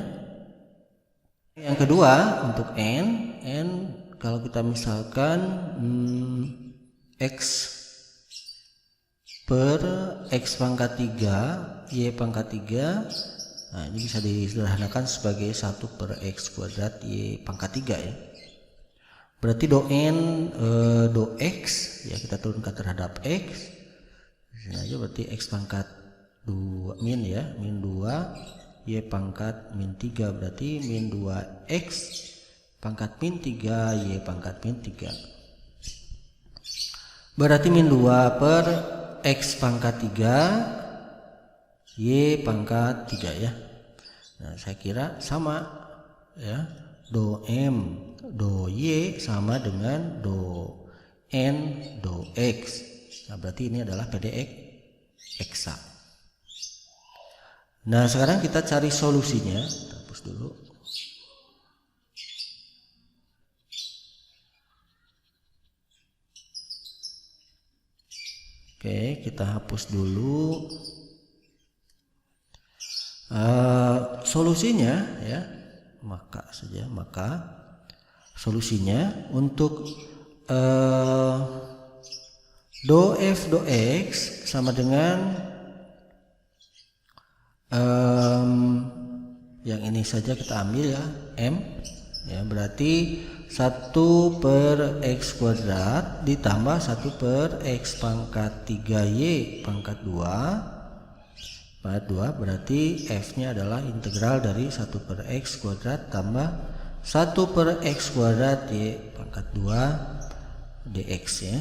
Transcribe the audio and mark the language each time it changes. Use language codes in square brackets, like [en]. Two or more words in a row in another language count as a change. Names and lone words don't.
[id] Yang kedua untuk N kalau kita misalkan X per X pangkat 3 Y pangkat 3, nah ini bisa disederhanakan sebagai 1 per X kuadrat Y pangkat 3 ya. Berarti do N do X ya kita turunkan terhadap X. Nah, aja berarti X pangkat 2 min ya, min 2 Y pangkat min 3 berarti min 2 X pangkat min 3 Y pangkat min 3. Berarti min 2 per X pangkat 3 Y pangkat 3 ya. Nah, saya kira sama ya. Do M do Y sama dengan do N do X. Nah, berarti ini adalah PDX eksak. Nah, sekarang kita cari solusinya. Kita hapus dulu. Oke, kita hapus dulu. Solusinya ya, maka solusinya untuk do F do X sama dengan yang ini saja kita ambil ya, M ya, berarti 1 per X kuadrat ditambah 1 per X pangkat 3 Y pangkat 2 berarti F nya adalah integral dari 1 per X kuadrat tambah 1 per X kuadrat Y pangkat 2 dx ya.